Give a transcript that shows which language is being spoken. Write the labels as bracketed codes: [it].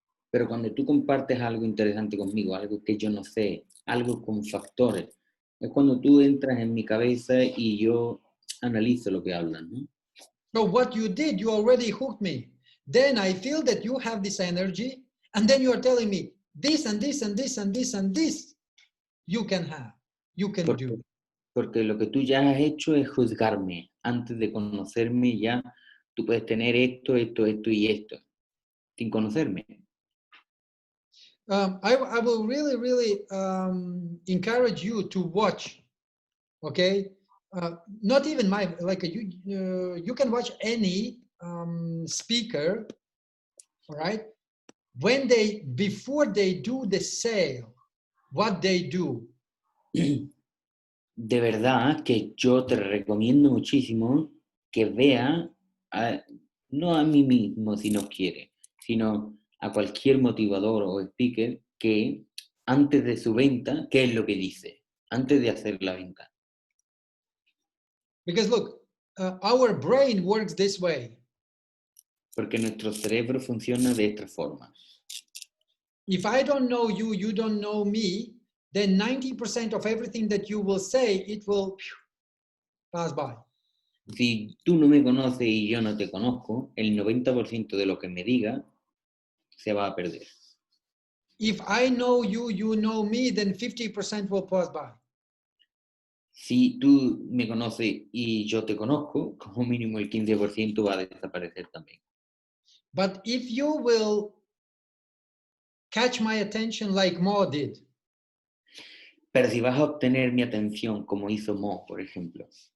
[es] Pero cuando tú compartes algo interesante conmigo, algo que yo no sé, algo con factores, es cuando tú entras en mi cabeza y yo analizo lo que hablas, ¿no? [en] So what you did, you already hooked me. Then I feel that you have this energy, and then you are telling me this and this and this and this and this you can have, you can do. [es] Porque lo que tú ya has hecho es juzgarme. Antes de conocerme ya, tú puedes tener esto y esto, sin conocerme. [en] I will really encourage you to watch, okay? Not even you can watch any speaker, all right? Before they do the sale, what they do. [es] De verdad que yo te recomiendo muchísimo que vea, no a mí mismo si no quiere, sino a cualquier motivador o speaker que antes de su venta, ¿qué es lo que dice? antes de hacer la venta. [en] Because look, our brain works this way. [es] Porque nuestro cerebro funciona de esta forma. [en] If I don't know you, you don't know me, then 90% of everything that you will say, it will pass by. [es] Si tú no me conoces y yo no te conozco, el 90% de lo que me diga se va a perder. [en] If I know you, you know me, then 50% will pass by. [es] Si tú me conoces y yo te conozco, como mínimo el 15% va a desaparecer también. [en] But if you will catch my attention like Mo did, [es] Pero si vas a obtener mi atención como hizo Mo, por ejemplo,